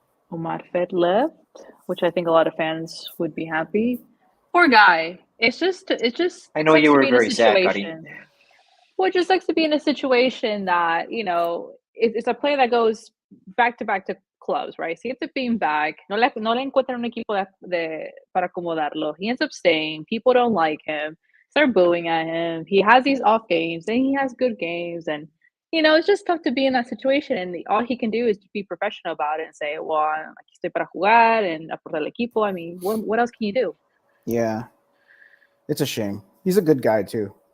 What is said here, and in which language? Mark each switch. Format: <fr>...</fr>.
<en>Omar Fed left, which I think a lot of fans would be happy. Poor guy. It's just. I know you were very sad, buddy. Well, it just likes to be in a situation that, it's a player that goes back to clubs, right? So he ends up being back.</en> <es>No le encuentran un equipo para acomodarlo.</es> <en>He ends up staying. People don't like him. Start booing at him. He has these off games, then he has good games, and it's just tough to be in that situation. And all he can do is be professional about it and say, "Well,</en> <es>aquí estoy para jugar</es> <en>and</en> <es>aportar al equipo."</es> <en>I mean, what else can you do? Yeah, it's a shame. He's a good guy too.</en>